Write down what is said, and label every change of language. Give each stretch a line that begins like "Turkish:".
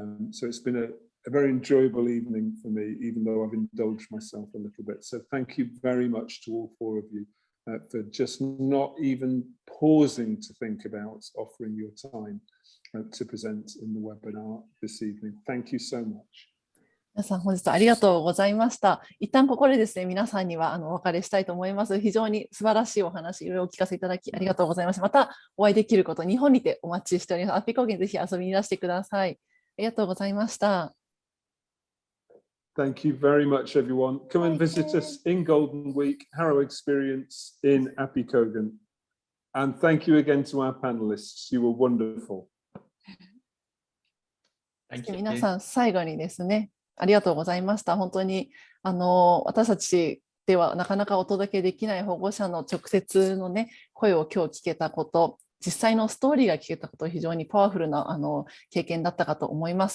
English: So it's been a very enjoyable evening for me, even though I've indulged myself a little bit. So thank you very much to all four of you for just not even pausing to think about offering your time to present in the webinar this evening. Thank you so much.
Japanese: 皆さん本日ありがとうございました。一旦ここでですね、皆さんにはお別れしたいと思います。非常に素晴らしいお話、いろいろお聞かせいただきありがとうございました。またお会いできること、日本にてお待ちしております。アッピ高原ぜひ遊びにいらしてください。ありがとうございました。
English: Thank you very much, everyone. Come and visit us in Golden Week, Harrow Experience in Appi Kogan. And thank you again to our panelists. You were wonderful. Thank you.
Japanese: 皆さん、最後にですね、ありがとうございました。本当に私たちではなかなかお届けできない保護者の直接のね、声を今日聞けたこと、実際のストーリーが聞けたこと、非常にパワフルな経験だったかと思います。